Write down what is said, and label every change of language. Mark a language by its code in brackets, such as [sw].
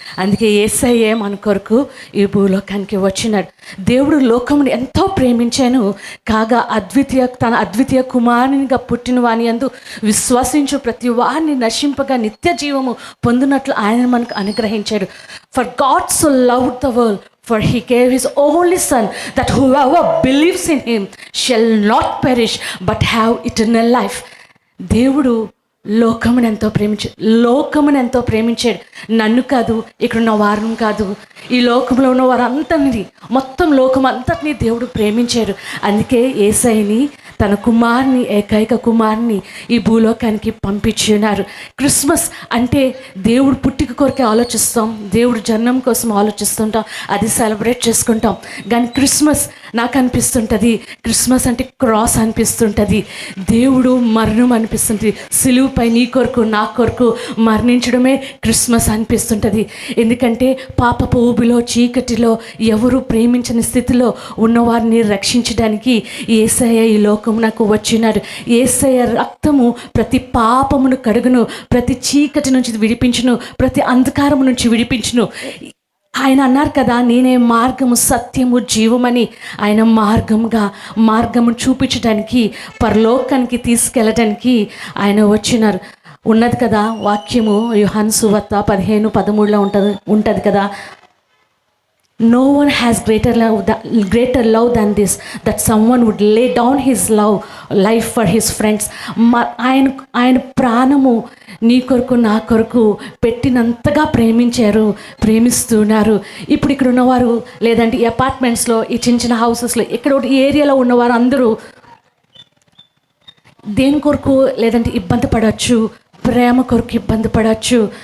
[te] అందుకే యేసయ్యే మన కొరకు ఈ భూలోకానికి వచ్చినాడు. దేవుడు లోకముని ఎంతో ప్రేమించాను కాగా తన అద్వితీయ కుమారునిగా పుట్టిన వాని యందు విశ్వసించు ప్రతి వారిని నశింపగా నిత్య జీవము పొందినట్లు ఆయన మనకు అనుగ్రహించాడు. [en] For God so loved the world, for he gave his only son, that whoever believes in him shall not perish but have eternal life. [te] దేవుడు లోకమును ఎంతో ప్రేమించాడు. నన్ను కాదు, ఇక్కడున్న వారిని కాదు, ఈ లోకంలో ఉన్న వారందరినీ, మొత్తం లోకం అంతటినీ దేవుడు ప్రేమించాడు. అందుకే యేసయ్యని తన కుమారుని, ఏకైక కుమారుని ఈ భూలోకానికి పంపించి ఉన్నారు. క్రిస్మస్ అంటే దేవుడు పుట్టిక కొరకే ఆలోచిస్తాం, దేవుడు జన్మం కోసం ఆలోచిస్తుంటాం, అది సెలబ్రేట్ చేసుకుంటాం. కానీ క్రిస్మస్ నాకు అనిపిస్తుంటుంది, క్రిస్మస్ అంటే క్రాస్ అనిపిస్తుంటుంది, దేవుడు మరణం అనిపిస్తుంటుంది. సిలువుపై నీ కొరకు నా కొరకు మరణించడమే క్రిస్మస్ అనిపిస్తుంటుంది. ఎందుకంటే పాపపు ఊబిలో, చీకటిలో, ఎవరు ప్రేమించని స్థితిలో ఉన్నవారిని రక్షించడానికి యేసయ్య ఈ లోకమునకు వచ్చినాడు. యేసయ్య రక్తము ప్రతి పాపమును కడుగును, ప్రతి చీకటి నుంచి విడిపించును, ప్రతి అంధకారము నుంచి విడిపించును. ఆయన అన్నారు కదా, నేనే మార్గము, సత్యము, జీవమని. ఆయన మార్గము చూపించడానికి, పరలోకానికి తీసుకెళ్ళడానికి ఆయన వచ్చినారు. ఉన్నది కదా వాక్యము, యోహాను సువార్త 15:13 ఉంటుంది కదా, [en] no one has greater love than this, that someone would lay down his life for his friends. [te] ఆయన ప్రాణము నీ కొరకు నా కొరకు పెట్టినంతగా ప్రేమిస్తున్నారు. ఇప్పుడు ఇక్కడ ఉన్నవారు, లేదంటే ఈ అపార్ట్మెంట్స్లో, ఈ చిన్న హౌసెస్లో, ఇక్కడ ఈ ఏరియాలో ఉన్నవారు అందరూ దేని కొరకు లేదంటే ఇబ్బంది పడవచ్చు, ప్రేమ కొరకు ఇబ్బంది పడవచ్చు.